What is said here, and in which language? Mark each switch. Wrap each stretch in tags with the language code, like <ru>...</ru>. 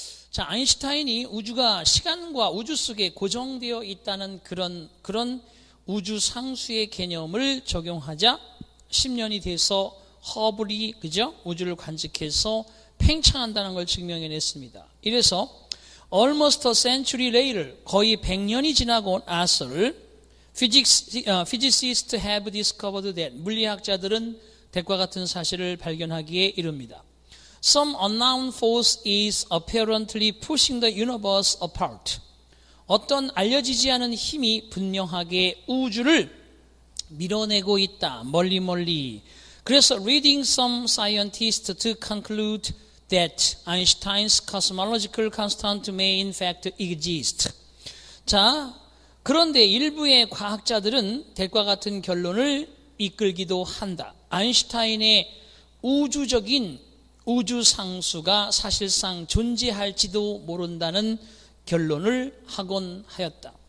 <ko>자, 아인슈타인이 우주가 시간과 우주 속에 고정되어 있다는 그런 우주 상수의 개념을 적용하자 10년이 돼서 허블이 우주를 관측해서 팽창한다는 걸 증명해냈습니다. 이래서</ko> <en>almost a century later,</en> <ko>거의 100년이 지나고 나서를</ko> <en>physicists have discovered that,</en> <ko>물리학자들은 대과 같은 사실을 발견하기에 이릅니다.</ko> <en>Some unknown force is apparently pushing the universe apart.</en> <ko>어떤 알려지지 않은 힘이 분명하게 우주를 밀어내고 있다. 멀리. 그래서</ko> <en>leading some scientists to conclude that Einstein's cosmological constant may in fact exist.</en> <ko>자, 그런데 일부의 과학자들은 대과 같은 결론을 이끌기도 한다. 아인슈타인의 우주적인 우주 상수가 사실상 존재할지도 모른다는 결론을 하곤 하였다.</ko>